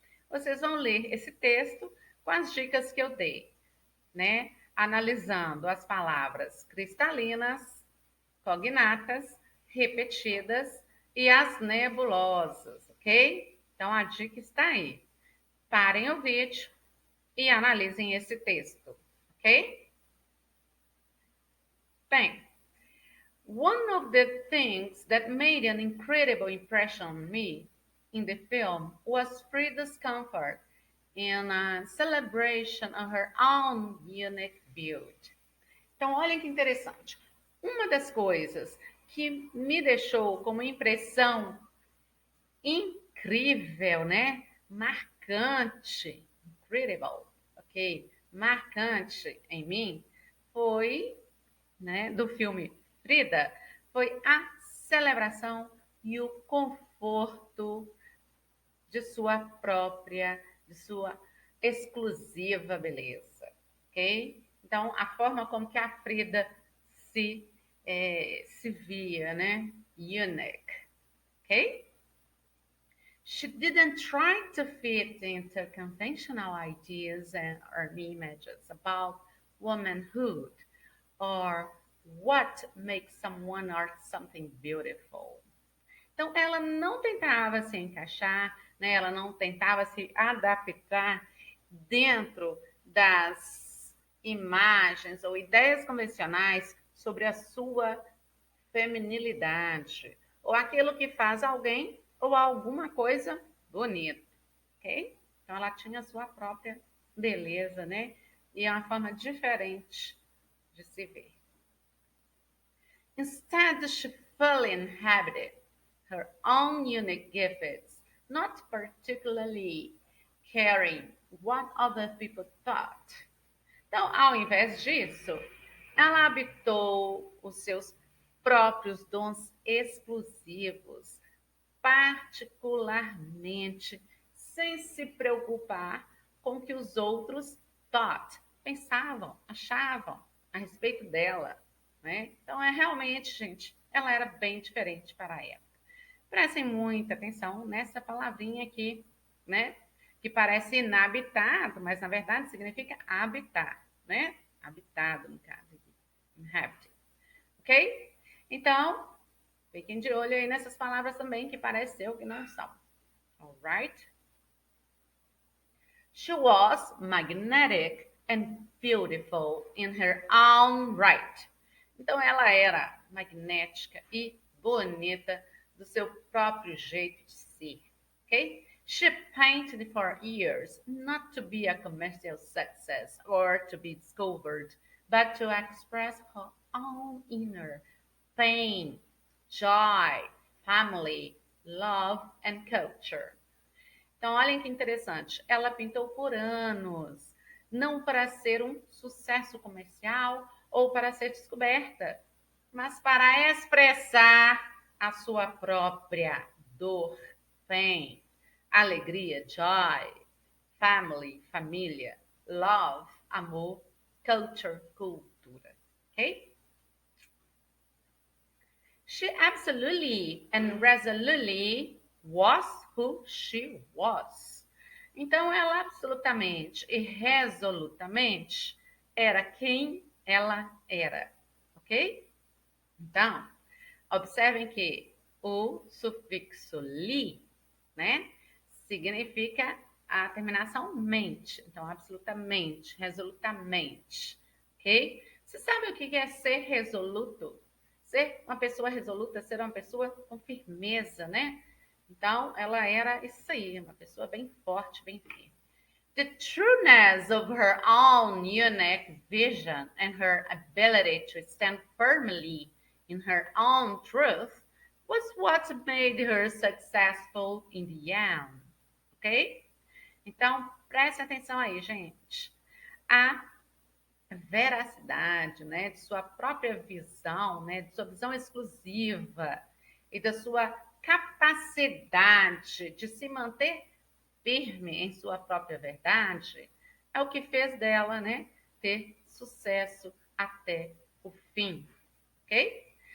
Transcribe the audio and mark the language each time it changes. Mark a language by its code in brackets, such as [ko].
[pt] Vocês vão ler esse texto com as dicas que eu dei, né? Analisando as palavras cristalinas, cognatas, repetidas e as nebulosas, ok? Então a dica está aí. Parem o vídeo, e analisem esse texto, ok? Bem, [en] one of the things that made an incredible impression on me in the film was Frida's comfort in a celebration of her own unique beauty. [pt] Então, olhem que interessante. Uma das coisas que me deixou com uma impressão incrível, né? Marcante, incredible, ok? Marcante em mim foi, né, do filme Frida, foi a celebração e o conforto de sua exclusiva beleza, ok? Então, a forma como que a Frida se via, né? [en] Unique, ok? She didn't try to fit into conventional ideas or images about womanhood or what makes someone or something beautiful. [pt] Então, ela não tentava se encaixar, né? Ela não tentava se adaptar dentro das imagens ou ideias convencionais sobre a sua feminilidade, ou aquilo que faz alguém ou alguma coisa bonita, ok? Então, ela tinha a sua própria beleza, né? E é uma forma diferente de se ver. [en] Instead, she fully inhabited her own unique gifts, not particularly caring what other people thought. [pt] Então, ao invés disso, ela habitou os seus próprios dons exclusivos, particularmente sem se preocupar com o que os outros pensavam, achavam a respeito dela, né? Então, é realmente, gente, ela era bem diferente para a época. Prestem muita atenção nessa palavrinha aqui, né? Que parece inabitado, mas na verdade significa habitar, né? Habitado, no caso, inhabited, ok? Então, fiquem de olho aí nessas palavras também que pareceu que não são, alright? [en] She was magnetic and beautiful in her own right. [pt] Então, ela era magnética e bonita do seu próprio jeito de ser, ok? [en] She painted for years, not to be a commercial success or to be discovered, but to express her own inner pain, joy, family, love, and culture. [pt] Então, olhem que interessante. Ela pintou por anos, não para ser um sucesso comercial ou para ser descoberta, mas para expressar a sua própria dor, pain, alegria, joy, family, família, love, amor, culture, cultura. Ok? [en] She absolutely and resolutely was who she was. [pt] Então, ela absolutamente e resolutamente era quem ela era, ok? Então, observem que o sufixo li, né, significa a terminação mente. Então, absolutamente, resolutamente, ok? Você sabe o que é ser resoluto? Ser uma pessoa resoluta, ser uma pessoa com firmeza, né? Então, ela era isso aí, uma pessoa bem forte, bem firme. [en] The trueness of her own unique vision and her ability to stand firmly in her own truth was what made her successful in the end. [pt] Ok? Então, preste atenção aí, gente. A veracidade, né, de sua própria visão, né, de sua visão exclusiva e da sua capacidade de se manter firme em sua própria verdade, é o que fez dela, né, ter sucesso até o fim, ok?